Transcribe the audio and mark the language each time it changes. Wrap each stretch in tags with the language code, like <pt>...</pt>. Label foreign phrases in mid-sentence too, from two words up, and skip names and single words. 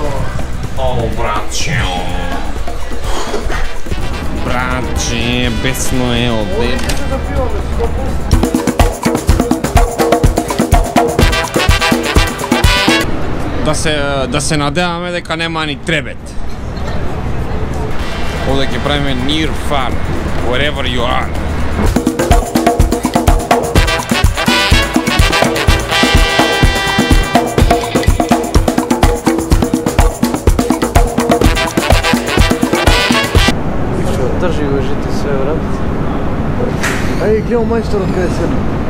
<mk>О, братче. Братче, бесно е овде. Да се надеваме дека нема ни требет. Овде ќе правиме</mk> <en>near far, wherever you are.</en> <mk>Држи го жите све, брат. Ај, гледам мајсторот каде седна.</mk>